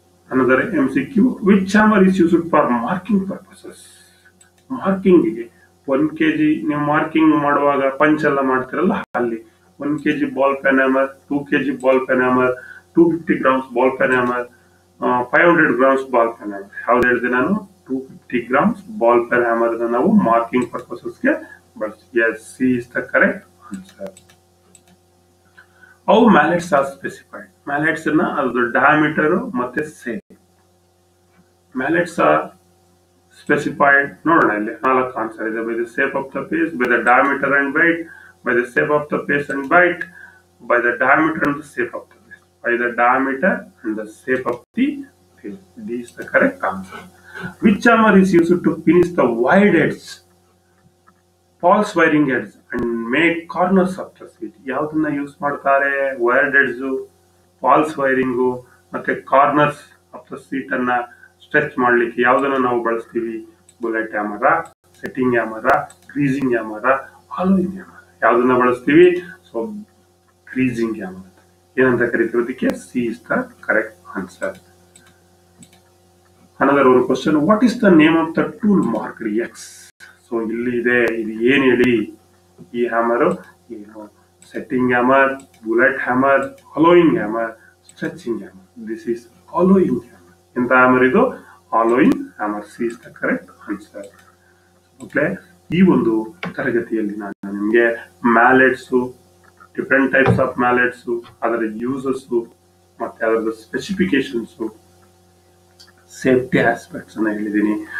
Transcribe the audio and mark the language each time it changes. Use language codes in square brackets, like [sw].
[en] Another MCQ, which hammer is used for marking purposes? [kn] Marking ಗೆ 1 kg ನೀವು marking ಮಾಡುವಾಗ punch ಎಲ್ಲ ಮಾಡ್ತಿರಲ್ಲ, ಅಲ್ಲಿ 1 kg ball pen hammer, 2 kg ball pen hammer, 250 grams ball pen hammer, 500 grams ball pen hammer. ಯಾವ್ದು ಹೇಳಿದೆ ನಾನು? 250 grams ball pen hammer ನಾವು ಮಾರ್ಕಿಂಗ್ ಪರ್ಪಸಸ್ ಗೆ ಬಳಸ್ತೀವಿ. [en] Yes, C is the correct answer. How mallets are specified? [kn] Mallets ನ ಅದ್ರ diameter ಮತ್ತೆ shape. [en] Mallets are specified. [kn] ನೋಡೋಣ, ಇಲ್ಲಿ 4 ಆನ್ಸರ್ ಇದೆ. [en] By the shape of the face, by the diameter and weight, by the shape of the face and weight, by the diameter and the shape of the face. By the diameter and the shape of the face. This is the correct answer. Which hammer is used to finish the wide edge, false wiring edge and make corners of the seat? [kn] ಯಾವ್ದನ್ನ use ಮಾಡ್ತಾರೆ? Wired edge, falls wiring ಮತ್ತೆ corners of the seat ಅನ್ನ stretch ಮಾಡ್ಲಿಕ್ಕೆ ಯಾವ್ದನ್ನ ನಾವು ಬಳಸ್ತೀವಿ? Bullet ಹ್ಯಾಮರ, setting ಹ್ಯಾಮರ, greasing ಹ್ಯಾಮರ, ಹಾಲೋಯಿಂಗ್ ಹ್ಯಾಮರ. ಯಾವ್ದನ್ನ ಬಳಸ್ತೀವಿ? ಸೊ ಗ್ರೀಸಿಂಗ್ ಹ್ಯಾಮರ್ ಏನಂತ ಕರಿತಿರೋದಕ್ಕೆ [en] C is the correct answer. Another one question, what is the name of the tool marked X? [kn] So ಇಲ್ಲಿ ಇದೆ, ಇದು ಏನ್ ಹೇಳಿ? ಈ ಹ್ಯಾಮರ್ ಏನು? [en] Setting hammer, bullet hammer, hollowing hammer, stretching hammer. This is hollowing hammer. [kn] ಎಂತ hammer ಇದು? [en] Hollowing hammer. C is the correct answer. [kn] Okay, ಈ ಒಂದು ತರಗತಿಯಲ್ಲಿ ನಾನು ನಿಮಗೆ ಮ್ಯಾಲೆಟ್ಸ್, ಡಿಫರೆಂಟ್ ಟೈಪ್ಸ್ ಆಫ್ ಮ್ಯಾಲೆಟ್ಸ್, ಅದರ ಯೂಸಸ್ ಮತ್ತೆ ಅದರ ಸ್ಪೆಸಿಫಿಕೇಶನ್ಸ್, ಸೇಫ್ಟಿ ಆಸ್ಪೆಕ್ಟ್ಸ್ ಅನ್ನ ಹೇಳಿದ್ದೀನಿ.